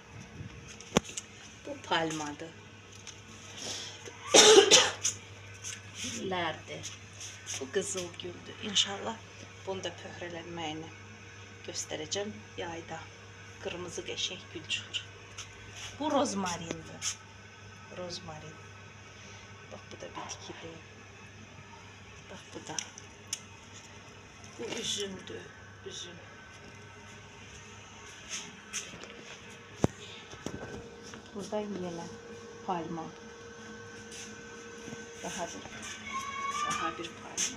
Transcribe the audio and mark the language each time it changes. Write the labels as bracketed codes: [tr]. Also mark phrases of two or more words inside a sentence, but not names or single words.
[az] Bu palmadır. Güllərdir. Bu qızıl güldür. İnşallah bunu da pöhrələnməyini göstərəcəm yayda. Qırmızı qəşəng gül çıxır. Bu rozmarindir. Rozmarin. Bak bu da bitkidir. Bak bu da. Bu üzümdür. Üzüm. Burada yine palma. Daha bir palma.